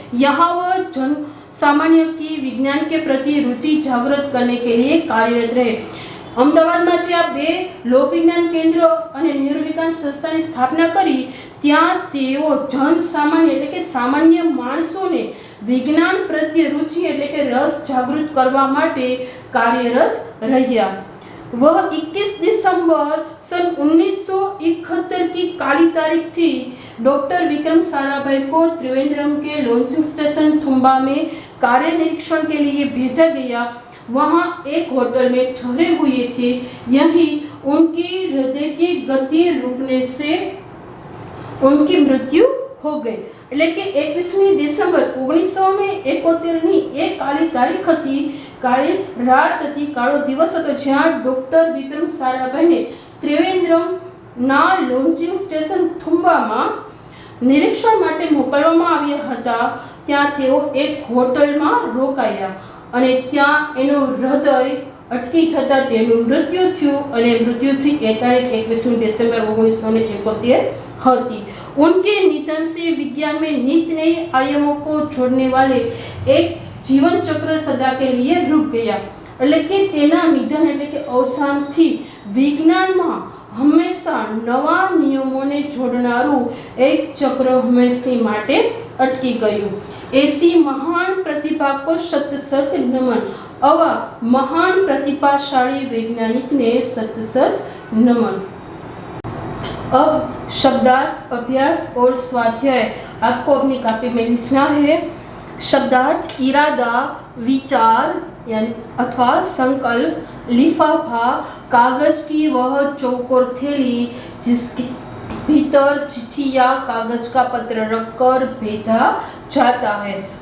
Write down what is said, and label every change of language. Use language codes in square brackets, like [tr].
[hi] यहाँ वह जन सामान्य की विज्ञान के प्रति रुचि जागृत करने के लिए कार्यरत रहे। [gu] अमदावाद में जे आ बे लोक विज्ञान केंद्र અને નેहरू विकास संस्थाની स्थापना કરી ત્યાં તેઓ જન સામાન્ય એટલે કે સામાન્ય માણસોને વિજ્ઞાન પ્રત્યે रुचि એટલે કે રસ જાગૃત કરવા માટે કાર્યરત રહ્યા। [hi] वह 21 दिसंबर सन 1971 की काली तारीख थी। डॉक्टर विक्रम साराभाई को त्रिवेंद्रम के लॉन्चिंग स्टेशन थुम्बा में कार्य निरीक्षण के लिए भेजा गया। वहां एक होटल में ठहरे हुए थे। यही उनकी हृदय की गति रुकने से उनकी मृत्यु हो गई। [gu] એટલે કે 21મી ડિસેમ્બર 1971 એક કાળી તારીખ હતી, કાળી રાત હતી, કાળો દિવસ હતો જ્યાં ડોક્ટર વિક્રમ સારાભાઈને ત્રિવેન્દ્રમના લોન્ચિંગ સ્ટેશન થુમ્બામાં નિરીક્ષણ માટે મોકલવામાં આવ્યા હતા। ત્યાં તેઓ એક હોટલમાં રોકાયા અને ત્યાં એનું હૃદય અટકી જતા તેનું મૃત્યુ થયું અને મૃત્યુથી એ તારીખ 21મી ડિસેમ્બર 1971 હતી। [hi] उनके निधन से विज्ञान में नित नए आयामों को जोड़ने वाले एक जीवन चक्र सदा के लिए रुक गया। [gu] એટલે કે તેના નિધન એટલે કે અવસાનથી વિજ્ઞાનમાં હંમેશા નવા નિયમોને જોડનારું એક ચક્ર હંમેશની માટે અટકી ગયું। [hi] ऐसी महान प्रतिभा को सत सत नमन। [gu] आवा महान प्रतिभाशाली वैज्ञानिक ने सत सत नमन। [hi] अब शब्दार्थ अभ्यास और स्वाध्याय। आपको अपनी कॉपी में लिखना है। शब्दार्थ इरादा, विचार यानी अथवा संकल्प, लिफाफा कागज की वह चौकोर थैली जिसके भीतर चिट्ठी या कागज का पत्र रखकर भेजा जाता है।